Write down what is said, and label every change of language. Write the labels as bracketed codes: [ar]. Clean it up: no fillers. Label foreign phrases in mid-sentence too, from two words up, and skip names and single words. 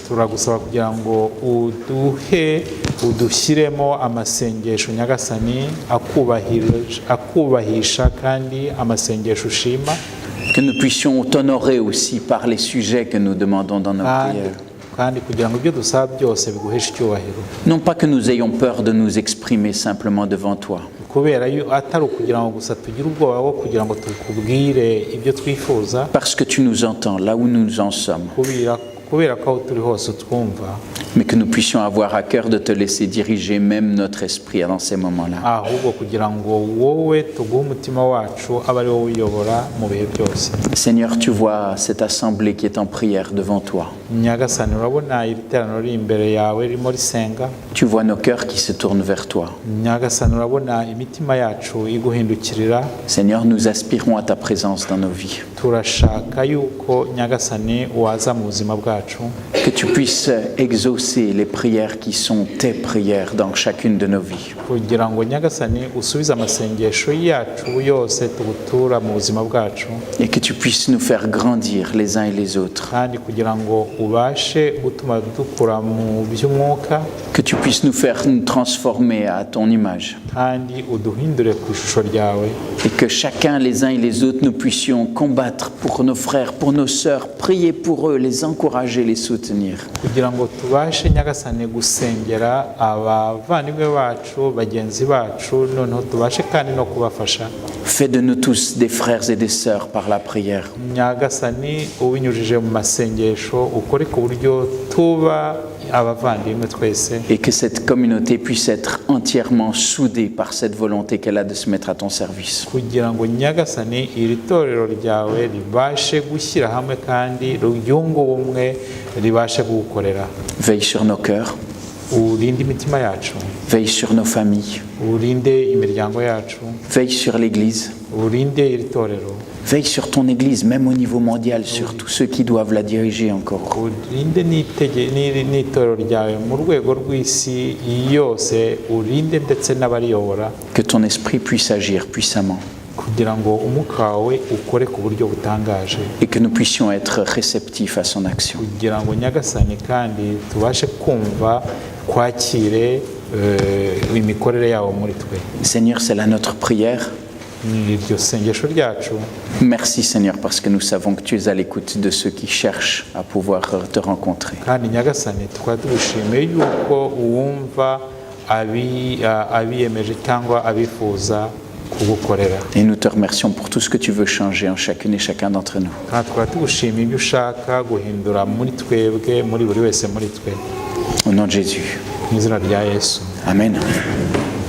[rw] Turagusaba kugira ngo udushyiremo amasengesho Nyagasani akubahisha kandi amasengesho ushima, [fr] Que nous puissions t'honorer aussi par les sujets que nous demandons dans nos prières. [rw] kandi kugira ngo ibyo dusaba byose biguheshe icyubahiro, [fr] Non pas que nous ayons peur de nous exprimer simplement devant toi, [rw] kubera atari ukugira ngo gusa tugire ubwoba bwo kugira ngo tukubwire ibyo twifuza, [fr] parce que tu nous entends là où nous en sommes, [rw] kubera ko aho turi hose utwumva, [fr] mais que nous puissions avoir à cœur de te laisser diriger même notre esprit dans ces moments-là. [rw] ahubwo kugira ngo wowe tuguhe umutima wacu abe ari wowe uyobora mu bihe byose. [fr] Seigneur, tu vois cette assemblée qui est en prière devant toi. [rw] Nyagasani, urabona iri teraniro riri imbere yawe ririmo risenga. [fr] Tu vois nos cœurs qui se tournent vers toi. [rw] Nyagasani, urabona imitima yacu iguhindukirira. [fr] Seigneur, nous aspirons à ta présence dans nos vies. [rw] Turashaka yuko Nyagasani waza mu buzima bwacu, [fr] Que tu puisses exaucer les prières qui sont tes prières dans chacune de nos vies. [rw] kugira ngo Nyagasani usubize amasengesho yacu yose tugutura mu buzima bwacu, [fr] Et que tu puisses nous faire grandir les uns et les autres. [rw] kandi kugira ngo ubashe gutuma dukura mu by'umwuka, [fr] Que tu puisses nous faire nous transformer à ton image. [rw] kandi uduhindure ku ishusho ryawe, [fr] Et que chacun, les uns et les autres, nous puissions combattre pour nos frères, pour nos sœurs, prier pour eux, les encourager, les soutenir. [rw] kugira ngo tubashe Nyagasani gusengera abavandimwe bacu, bagenzi bacu, noneho tubashe kandi no kubafasha. [fr] Fais de nous tous des frères et des sœurs par la prière. [rw] Nyagasani, ubinyujije mu masengesho ukore ku buryo tuba abavandimwe twese, [fr] et que cette communauté puisse être entièrement soudée par cette volonté qu'elle a de se mettre à ton service. [rw] kugira ngo nyagasani iri torero ryawe ribashe gushyira hamwe kandi ryunge ubumwe ribashe kugukorera. [fr] Veille sur nos cœurs, [rw] urinde imitima yacu, [fr] veille sur nos familles, [rw] urinde imiryango yacu, [fr] veille sur l'Église, [rw] urinde iri torero, [fr] veille sur ton Église, même au niveau mondial, sur tous ceux qui doivent la diriger encore. [rw] urinde n'itorero ryawe mu rwego rw'isi yose, urinde ndetse n'abariyobora, [fr] Que ton esprit puisse agir puissamment [rw] kugira ngo umwuka wawe ukore ku buryo butangaje, [fr] et que nous puissions être réceptifs à son action. [rw] kugira ngo nyagasani kandi tubashe kumva kwakire imikorere yawo muri twe. [fr] Seigneur, c'est là notre prière. [rw] Ni iryo sengesho ryacu. [fr] Merci Seigneur parce que nous savons que tu es à l'écoute de ceux qui cherchent à pouvoir te rencontrer. [rw] kandi nyagasani tukaba tugushimiye yuko uwumva abiyemeje cyangwa abifuza kugukorera, [fr] Et nous te remercions pour tout ce que tu veux changer en chacune et chacun d'entre nous. [rw] kandi tukaba tugushimiye ibyo ushaka guhindura muri twebwe, muri buri wese muri twe, [fr] Au nom de Jésus. [rw] mu izina rya Yesu. Amen.